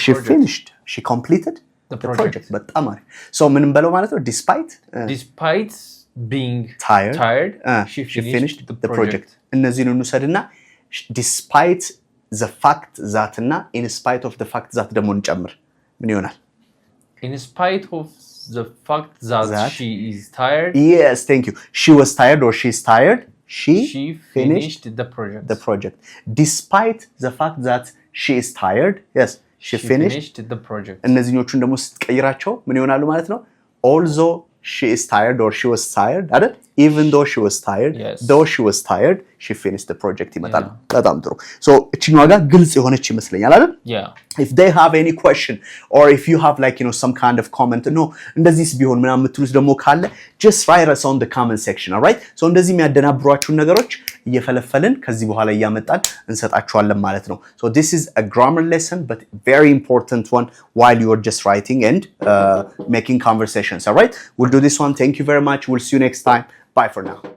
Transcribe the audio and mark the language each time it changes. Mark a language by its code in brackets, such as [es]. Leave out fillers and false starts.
[en] project she completed the project [am] በጣም አሪፍ ሶ ምንም በለው ማለት ነው [en] despite being tired she finished the project [am] እነዚህን እንውሰድና [en] despite the fact that እና in spite of the fact that [am] ደግሞ እንጨምር ምን ይሆናል? [en] in spite of the fact that she is tired yes thank you she was tired or she is tired she finished the project despite the fact that she is tired yes she finished the project [am] እነዚህኞቹን ደግሞ ስትቀይራቸው ምን ይሆናሉ ማለት ነው? [en] although she is tired or she was tired አይደል? even though she was tired though she was tired she finished the project [am] ይመጣል። በጣም ጥሩ [en] so [am] እቺኛው ጋር ግልጽ የሆነች ይመስለኛል አይደል? [en] if they have any question or if you have like some kind of comment no እንደዚህስ ቢሆን ምናምን የምትሉት ደግሞ ካለ just write us on the comment section all right so [am] እንደዚህ የሚያደናብሯችሁ ነገሮች እየፈለፈልን ከዚህ በኋላ እያመጣን እንሰጣችኋለን ማለት ነው [en] so this is a grammar lesson but very important one while you are just writing and making conversations all right we'll do this one thank you very much we'll see you next time bye for now